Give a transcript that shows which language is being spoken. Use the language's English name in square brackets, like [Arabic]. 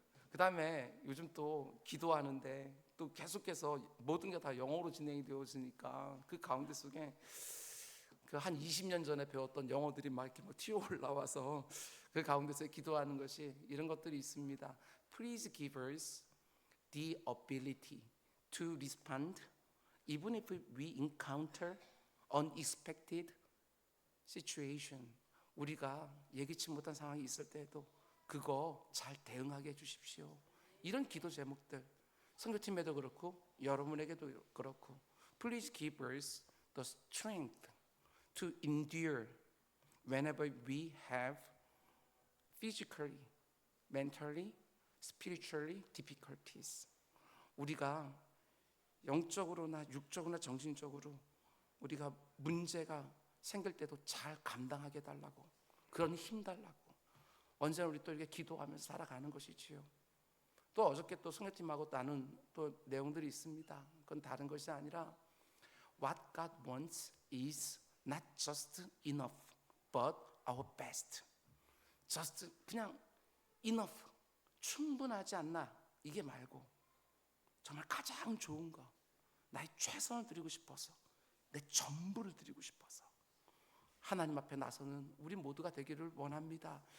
[Korean] 그 다음에 요즘 또 기도하는데 또 계속해서 모든 게 다 영어로 진행이 되어지니까 그 가운데 속에 그 한 20년 전에 배웠던 영어들이 막 이렇게 튀어 올라와서 그 가운데서 기도하는 것이 이런 것들이 있습니다. [English] Please give us the ability to respond even if we encounter unexpected situation. [Korean] 우리가 예기치 못한 상황이 있을 때에도 그거 잘 대응하게 해주십시오. 이런 기도 제목들 선교팀에도 그렇고 여러분에게도 그렇고 [English] Please give us the strength to endure whenever we have physically, mentally, spiritually difficulties. [Korean] 우리가 영적으로나 육적으로나 정신적으로 우리가 문제가 생길 때도 잘 감당하게 달라고, 그런 힘 달라고 언제나 우리 또 이렇게 기도하면서 살아가는 것이지요. 또 어저께 또 성교팀하고 나눈 또 내용들이 있습니다. 그건 다른 것이 아니라 [English] What God wants is not just enough, but our best. [Korean] just 그냥 enough, 충분하지 않나 이게 말고 정말 가장 좋은 거, 나의 최선을 드리고 싶어서, 내 전부를 드리고 싶어서 하나님 앞에 나서는 우리 모두가 되기를 원합니다.